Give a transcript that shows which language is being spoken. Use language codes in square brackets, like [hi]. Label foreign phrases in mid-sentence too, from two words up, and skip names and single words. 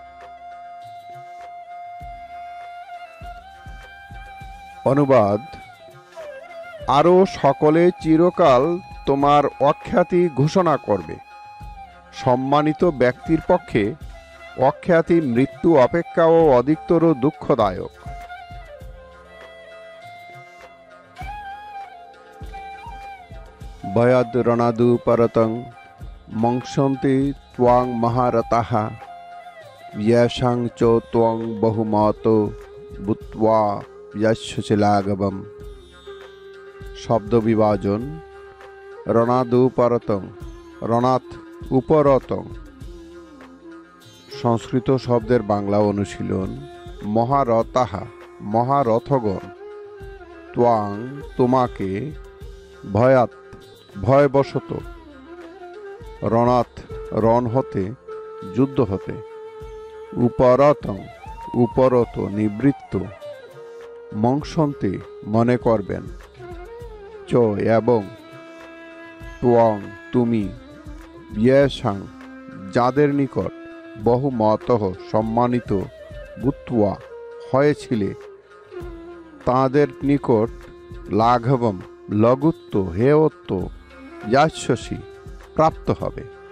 [bn] অনুবাদ: আরও সকলে চিরকাল তোমার অখ্যাতি ঘোষণা করবে। সম্মানিত ব্যক্তির পক্ষে অখ্যাতি মৃত্যু অপেক্ষাও অধিকতর দুঃখদায়ক। [sa] ভয়াদ রণাদু পরতং মংসন্তি ত্বাং মহারতাঃ য়েষাং চ ত্বং বহুমতো ভূত্বা যস্যসি লাঘবম। [bn] শব্দ বিভাজন। [sa] রণাদু পরতং, রণাৎ উপরতং। [bn] সংস্কৃত শব্দের বাংলা অনুশীলন। মহারতাঃ মহারথগণ, ত্বাং তোমাকে, ভয়াৎ ভয়বশত, রণাৎ রণ হতে যুদ্ধ হতে, উপরতং উপরত নিবৃত্ত, মংসন্তে মনে করবেন, চ এবং, ত্বং তুমি, য়েষাং যাদের নিকট, বহুমতঃ সম্মানিত, ভূত্বা হয়েছিলে তাঁদের নিকট, লাঘবম লঘুত্ব হেয়ত্ব, যস্যসি প্রাপ্ত হবে।